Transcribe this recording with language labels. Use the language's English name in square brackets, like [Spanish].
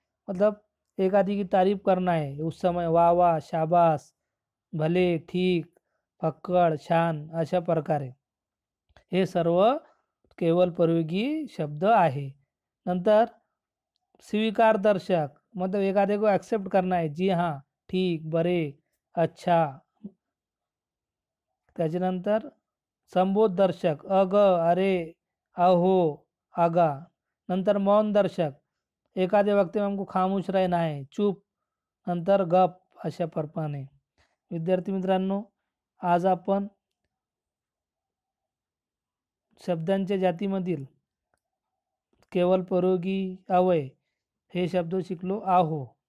[Hindi] मतलब एखादी की तारीफ करना है, उस समय वाह वाह, शाबास, भले, ठीक, फक्कड, छान, [Marathi] अशा प्रकारे. हे सर्व केवलप्रयोगी शब्द आहे. नंतर स्वीकार दर्शक. [Hindi] मतलब एखादे को ॲक्सेप्ट करना है, जी हाँ, ठीक, बरे, अच्छा. [Marathi] त्याच्यानंतर संबोध दर्शक. अग, अरे, अहो, आगा. नंतर मौन दर्शक. एखाद्या व्यक्ती [Hindi] हमको खामोश रहना है, [Marathi] चूप, नंतर गप, अशा प्रमाणे. विद्यार्थी मित्रांनो, आज आपण शब्दांच्या जातीमधील केवलप्रयोगी अव्यय हे शब्द शिकलो आहो.